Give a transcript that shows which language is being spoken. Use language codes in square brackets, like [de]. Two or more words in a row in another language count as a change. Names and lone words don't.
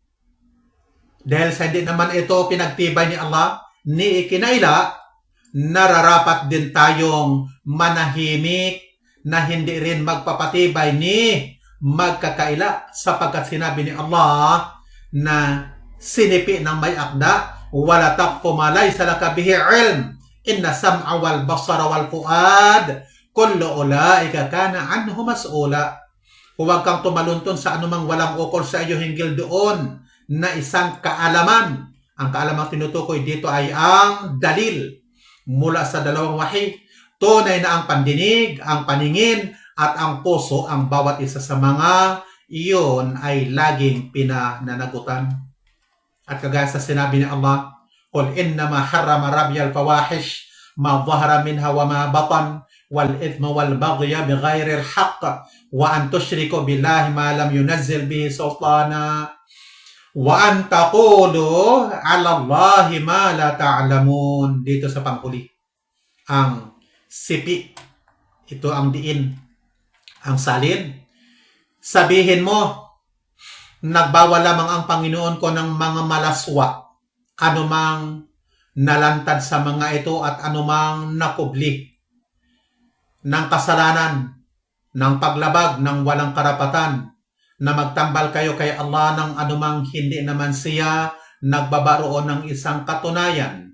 [tl] Dahil sa hindi naman ito pinagtibay ni Allah, ni ikinaila, nararapat din tayong manahimik na hindi rin magpapatibay ni magkakaila, sapagkat sinabi ni Allah na sinipi ng may akda, [ar] ولا تقف ما ليس لك به علم إن السمع والبصر والفؤاد كل أولئك كان عنه مسؤولا. [tl] Huwag kang tumalunton sa anumang walang ukol sa iyo hinggil doon na isang kaalaman. Ang kaalamang tinutukoy dito ay ang dalil mula sa dalawang wahi. Tunay na ang pandinig, ang paningin, at ang puso, ang bawat isa sa mga iyon ay laging pinananagutan. At kagaya sa sinabi ni Allah, [ar] قُلْ إِنَّمَا حَرَّمَ رَبِّيَ الْفَوَاحِشَ مَا ظَهَرَ مِنْهَا وَمَا بَطَنَ وَالْإِثْمَ وَالْبَغْيَ بِغَيْرِ الْحَقِّ وَأَنْ تُشْرِكُوا بِاللَّهِ مَا لَمْ يُنَزِّلْ بِهِ سُلْطَانًا وَأَنْ تَقُولُوا عَلَى اللَّهِ مَا لَا تَعْلَمُونَ. [tl] Dito sa panghuli, ang sipi, ito ang diin, ang salin. Sabihin mo, nagbawal lamang ang Panginoon ko ng mga malaswa, anumang nalantad sa mga ito at anumang nakubli ng kasalanan, ng paglabag, ng walang karapatan, na magtambal kayo kay Allah ng anumang hindi naman siya nagbabaroon ng isang katunayan.